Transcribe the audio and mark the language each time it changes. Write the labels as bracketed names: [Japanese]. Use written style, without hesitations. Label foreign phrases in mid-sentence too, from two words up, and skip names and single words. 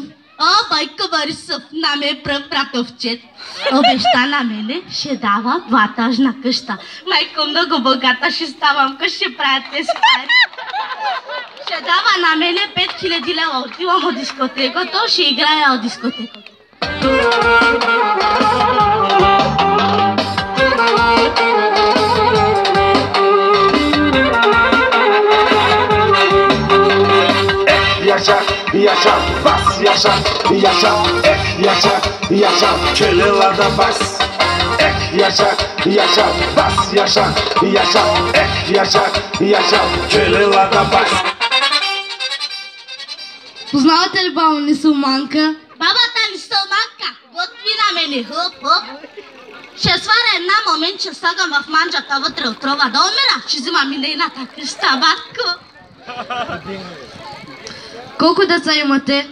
[Bulgarian] О, Бойко Борисов, на ме пръв братовчет. Обеща на мене, ще дава дватажна къща. Майко, много богата ще ставам, къщ ще правят тези пари. Ще дава на мене 5000 лева, отивам от дискотеката, ще играя от дискотеката. [Turkish] Yaşa, bas yaşa, yaşa, yaşa, kelelada bas. Yaşa, bas yaşa, yaşa, kelelada bas. [Bulgarian] Познавате ли баба Нисълманка? Бабата Нисълманка, готви на мене, хоп, хоп. Ще сваря една момент, ще слагам в манджата вътре отрова да умира. Ще взимам и нейната къща, батко. Колко деца имате?